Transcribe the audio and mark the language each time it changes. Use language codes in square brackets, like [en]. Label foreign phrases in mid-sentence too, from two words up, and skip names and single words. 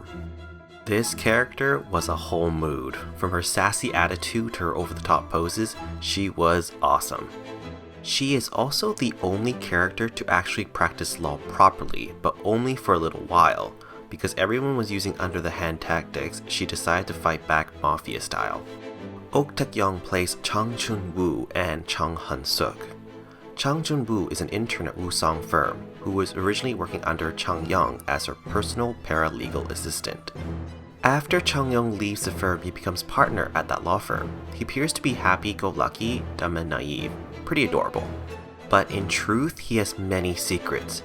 [en] This character was a whole mood. From her sassy attitude to her over-the-top poses, she was awesome. She is also the only character to actually practice law properly, but only for a little while. Because everyone was using under-the-hand tactics, she decided to fight back mafia style. Taec-yeon plays Chang Chun-woo and Chang Han-suk. Chang Chun-woo is an intern at Wooseong firm, who was originally working under Chang-yeon as her personal paralegal assistant. After Chang-yeon leaves the firm, he becomes partner at that law firm. He appears to be happy-go-lucky, dumb and naive, pretty adorable. But in truth, he has many secrets.